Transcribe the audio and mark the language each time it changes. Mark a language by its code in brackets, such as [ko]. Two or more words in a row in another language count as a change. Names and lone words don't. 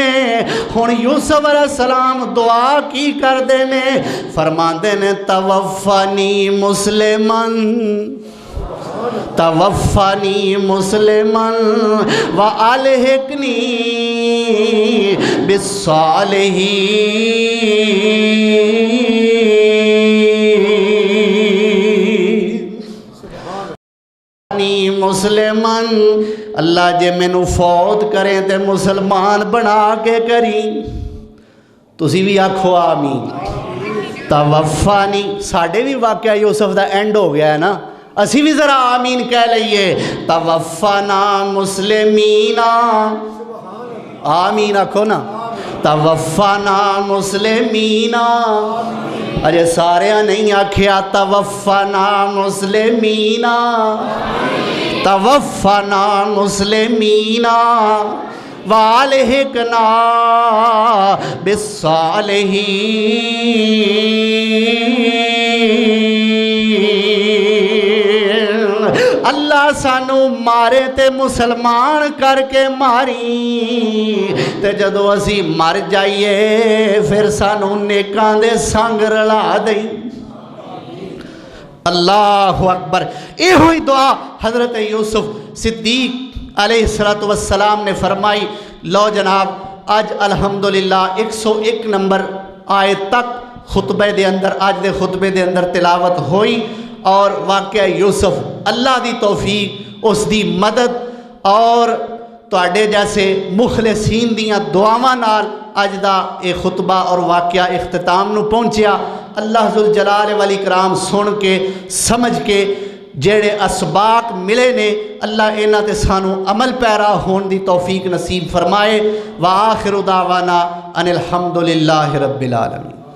[pa] ہن یوسف علیہ السلام دعا کی کر دے نے، فرماندے نے [ar] توفنی مسلمن، توفنی مسلمن والحقنی بالصالحین۔ [pa] مسلمن، اللہ جے مینوں فوت کریں تے مسلمان بنا کے کری، تسی بھی آکھو آمین۔ توفانی، ساڑھے بھی واقعہ یوسف دا اینڈ ہو گیا ہے نا، اسی بھی ذرا آمین کہہ لئیے۔ [ar] توفنا مسلمین، [pa] آمین آکھو نا۔ [ar] توفنا مسلمین، [pa] اجے سارے نہیں آکھیا [ar] توفنا مسلمین، توفنا مسلمین والحقنا بالصالحین۔ [pa] اللہ سانو مارے تے مسلمان کر کے ماری، تے جدو اسی مر جائیے پھر سانو نیکاں دے سنگ رلا دئی۔ [ar] اللہ اکبر۔ [pa] اے ہوئی دعا حضرت یوسف صدیق علیہ السلام نے فرمائی۔ لو جناب، آج الحمدللہ 101 نمبر آیت تک خطبے دے اندر، آج دے خطبے دے اندر تلاوت ہوئی، اور واقعہ یوسف اللہ دی توفیق، اس دی مدد اور تواڈے جیسے مخلصین دیاں دعاواں نال اج دا اے خطبہ اور واقعہ اختتام نو پہنچیا۔ اللہ [ar] ذوالجلال والاکرام [pa] سن کے سمجھ کے جیڑے اسباق ملے نے، اللہ انہاں تے سانو عمل پیرا ہون دی توفیق نصیب فرمائے۔ [ar] وآخر دعوانا ان الحمدللہ رب العالمین۔